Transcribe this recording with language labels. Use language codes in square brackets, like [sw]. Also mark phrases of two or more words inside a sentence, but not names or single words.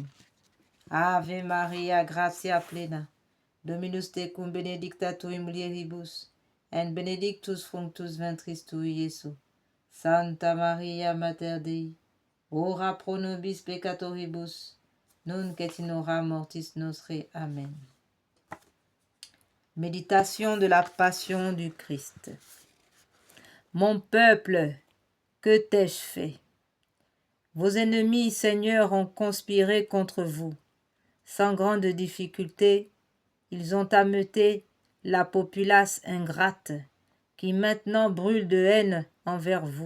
[la] Ave Maria, gratia plena, Dominus tecum, benedicta tu in mulieribus, et benedictus fructus ventris tui, Iesus. Santa Maria, Mater Dei, ora pro nobis peccatoribus, nunc et in hora mortis nostre. Amen. [fr] Méditation de la Passion du Christ. Mon peuple, que t'ai-je fait? Vos ennemis, Seigneur, ont conspiré contre vous. Sans grande difficulté, ils ont ameuté la populace ingrate, qui maintenant brûle de haine envers vous.